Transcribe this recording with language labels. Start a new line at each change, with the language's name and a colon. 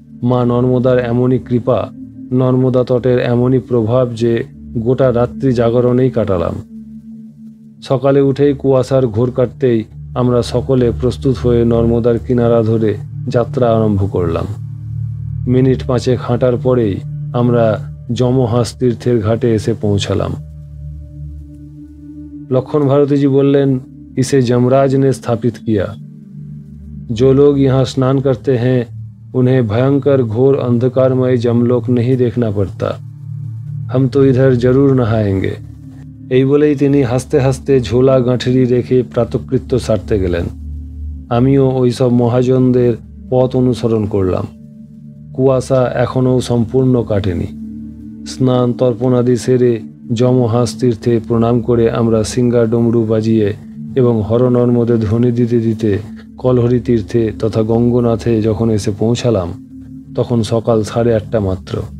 Bangla: মা নর্মদার এমনই কৃপা, নর্মদা তটের এমনই প্রভাব যে গোটা রাত্রি জাগরণেই কাটালাম। সকালে উঠেই কুয়াশার ঘোর কাটতেই আমরা সকলে প্রস্তুত হয়ে নর্মদার কিনারা ধরে যাত্রা আরম্ভ করলাম। মিনিট 5 হাঁটার পরেই আমরা যমহাস তীর্থের ঘাটে এসে পৌঁছালাম।
Hindi: लखन भारती जी बोलें, इसे जमराज ने स्थापित किया। जो लोग यहाँ स्नान करते हैं उन्हें भयंकर घोर अंधकारमय जमलोक नहीं देखना पड़ता। हम तो इधर जरूर नहाएंगे।
Bangla: এই বলেই তিনি হাসতে হাসতে ঝোলা গাঁঠরি রেখে প্রাতকৃত্য সারতে গেলেন। আমিও ওই সব মহাজনদের পথ অনুসরণ করলাম। কুয়াশা এখনও সম্পূর্ণ কাটেনি। স্নান তর্পণাদি সেরে যমহাস তীর্থে প্রণাম করে আমরা সিঙ্গা ডমরু বাজিয়ে এবং হরনর্মদে ধ্বনি দিতে দিতে কলহরি তীর্থে তথা গঙ্গনাথে যখন এসে পৌঁছালাম তখন সকাল 8:30 মাত্র।